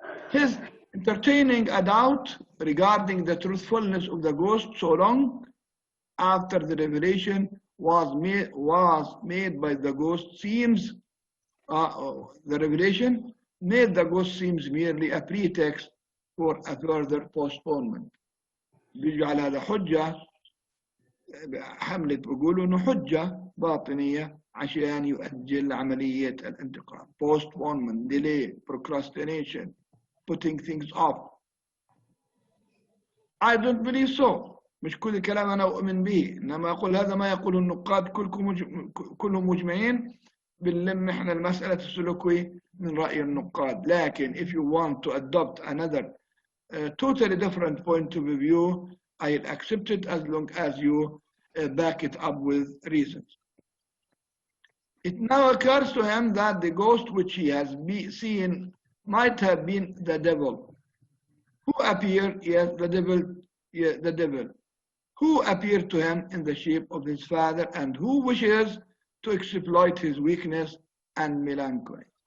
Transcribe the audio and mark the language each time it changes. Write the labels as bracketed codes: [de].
[en] His entertaining a doubt regarding the truthfulness of the ghost so long after the revelation was made by the ghost seems the revelation made the ghost seems merely a pretext for a further postponement. [ar] بيجعل هذا حجة حملة بيقولوا إنه حجة باطنية عشان يؤجل عملية الانتقام. [en] Postponement, delay, procrastination, putting things off. I don't believe so. [ar] مش كل الكلام أنا أؤمن به، إنما أقول هذا ما يقوله النقاد كلهم مجمعين بنلم إحنا المسألة السلوكية من رأي النقاد. لكن [en] if you want to adopt another totally different point of view, I'll accept it as long as you back it up with reasons. It now occurs to him that the ghost which he has seen might have been the devil, who appeared, yes, the devil, who appeared to him in the shape of his father and who wishes to exploit his weakness and melancholy.